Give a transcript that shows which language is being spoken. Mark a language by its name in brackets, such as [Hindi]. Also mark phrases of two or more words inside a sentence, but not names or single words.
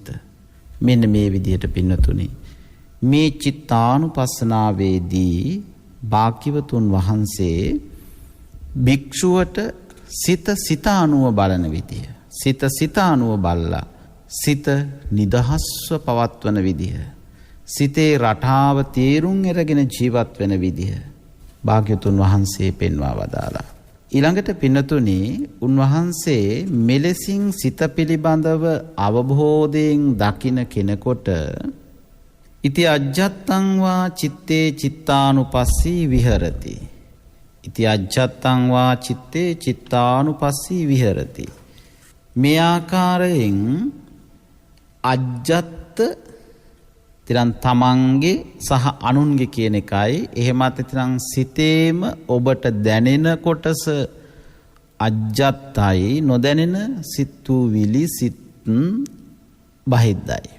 [Sinhala] මෙන්න මේ විදිහට පින්නතුනි, මේ චිත්තානුපස්සනාවේදී භාග්‍යවතුන් වහන්සේ භික්ෂුවට සිත අනුව බලන විදිය, සිත අනුව බලලා සිත නිදහස්ව පවත්වන විදිහ, සිතේ රටාව තේරුම් අරගෙන ජීවත් වෙන විදිහ භාග්‍යවතුන් වහන්සේ පෙන්වා වදාලා. ඊළඟට පින්නතුනි, උන්වහන්සේ මෙලෙසින් සිත පිළිබඳව අවබෝධයෙන් දකින කෙනෙකුට [Pali] ඉති අජ්ජත්තං වා චිත්තේ චිත්තානුපස්සී විහෙරති. ඉති අජ්ජත්තං වා චිත්තේ චිත්තානුපස්සී විහෙරති. [Sinhala] මේ ආකාරයෙන් අජ්ජත්ත තිරන් තමන්ගේ සහ අනුන්ගේ කියන එකයි. එහෙමත් තිරන් සිතේම ඔබට දැනෙන කොටස අජ්ජත්තයි, නොදැනෙන සිතුවිලි සිත් බහිද්දයි.